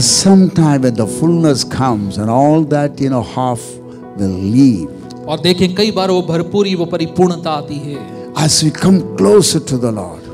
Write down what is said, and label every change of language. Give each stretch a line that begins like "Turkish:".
English: sometime when the fullness comes and all that half will leave.
Hindi: और देखें कई बार वो भरपूरी, वो परिपूर्णता आती है।
English: As we come closer to the Lord,